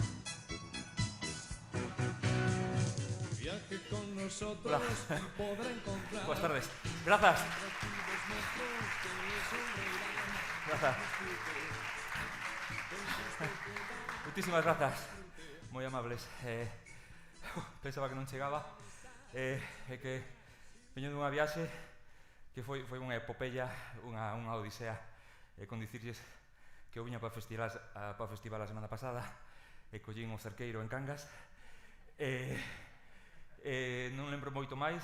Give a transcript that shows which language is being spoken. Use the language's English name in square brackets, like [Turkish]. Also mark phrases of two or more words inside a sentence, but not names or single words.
[Spanish] Viaje con nosotros y podrá encontrar. Buenas tardes. Gracias. Gracias. Muchísimas gracias. [Galician] Moi amables. Pensaba que non chegaba. É que veño dunha viaxe que foi unha epopeya, unha odisea. Con dicirlles que eu viña para o festival a semana pasada e collín o cerqueiro en Cangas. Non lembro moito máis.